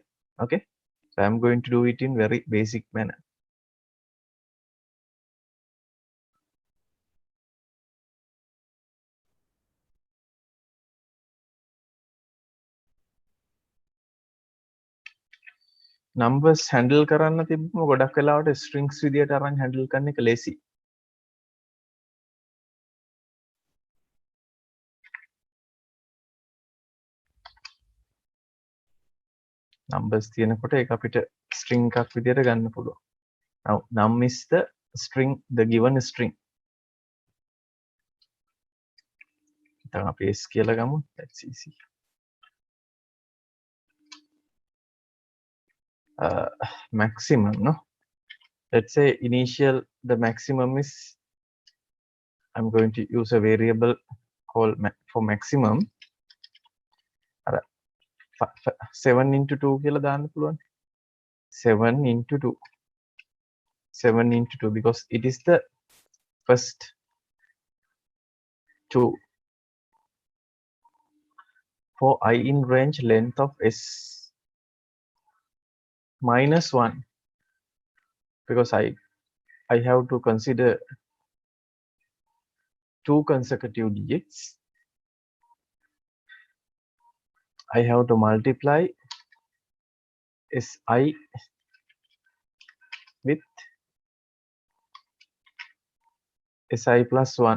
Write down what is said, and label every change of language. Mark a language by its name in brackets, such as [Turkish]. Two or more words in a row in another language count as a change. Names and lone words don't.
[English] Okay, so I'm going to do it in very basic manner. Numbers handle [Sinhala] කරන්න තිබ්බම ගොඩක් වෙලාවට strings විදියට අරන් handle කරන එක lazy. Numbers තියෙනකොට ඒක අපිට string එකක් විදියට ගන්න පුළුවන්. [English] Now num is the string, the given string. [Sinhala] දැන් අපි s කියලා ගමු. [English] That's easy. Maximum, no? Let's say initial, the maximum is, I'm going to use a variable called for maximum. 7 into 2 [Sinhala] කියලා දාන්න පුළුවන්. [English] 7 into 2. 7 into 2 because it is the first 2. For I in range length of s minus 1, because I have to consider 2 consecutive digits, I have to multiply si with si plus 1.